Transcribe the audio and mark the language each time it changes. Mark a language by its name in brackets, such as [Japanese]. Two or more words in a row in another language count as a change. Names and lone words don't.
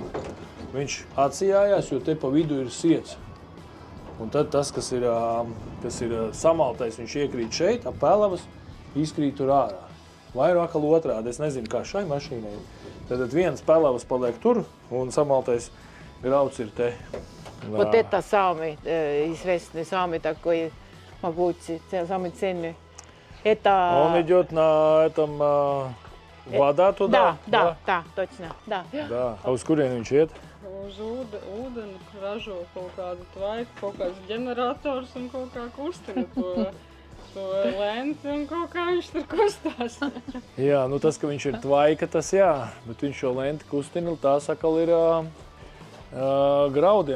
[Latvian] Viņš atsijājās, jo te pa vidu ir siets. Un tad tas, kas ir samaltais, viņš iekrīt šeit, ap pelavas, izkrīt tur ārā. Vai ir atkal otrādi, es nezinu, kā šai mašīnai. Tad viens pelavas paliek tur, un samaltais grauds ir te. [Russian] Вот это самый известный, самый такой могучий, самый ценный. Это... Он идет на этом вода туда? Да, точно. Да. [Latvian] А uz kurieni viņš iet? Uz ūdeni ražo kaut kādu tvaiku, kaut kāds ģenerators un kaut kā kustina to lenti un kaut kā viņš tur kustās. Jā, nu tas, ka viņš ir tvaika, tas jā, bet viņš šo lenti kustina, tā sakal ir graudiem.